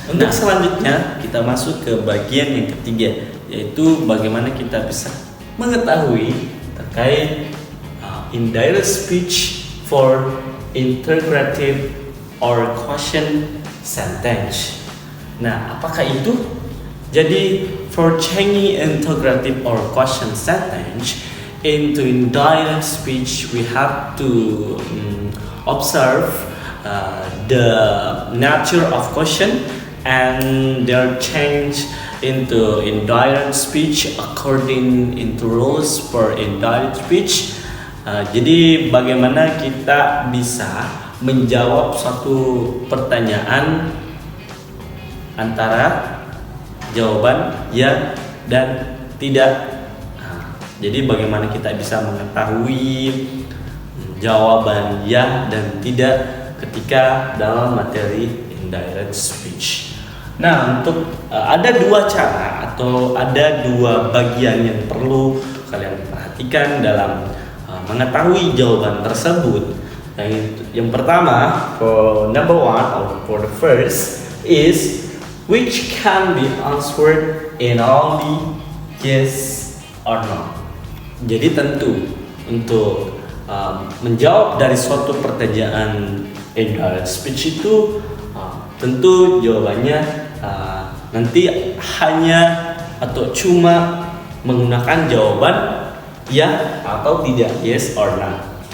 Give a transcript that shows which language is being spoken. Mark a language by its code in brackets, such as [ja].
[id] Untuk selanjutnya kita masuk ke bagian yang ketiga, yaitu bagaimana kita bisa mengetahui terkait [en] indirect speech for interrogative or question sentence. [id] Nah, apakah itu? Jadi, [en] for changing interrogative or question sentence into indirect speech, we have to observe the nature of question and their change into indirect speech according into rules for indirect speech. [id] Jadi, bagaimana kita bisa menjawab suatu pertanyaan antara jawaban ya dan tidak. Jadi bagaimana kita bisa mengetahui jawaban ya dan tidak ketika dalam materi indirect speech. Nah, untuk ada dua cara atau ada dua bagian yang perlu kalian perhatikan dalam mengetahui jawaban tersebut. Yang pertama, [en] for number one or for the first is which can be answered in only yes or no. [id] Jadi tentu untuk menjawab dari suatu pertanyaan indirect speech itu tentu jawabannya nanti hanya atau cuma menggunakan jawaban ya atau tidak, [en] yes or no.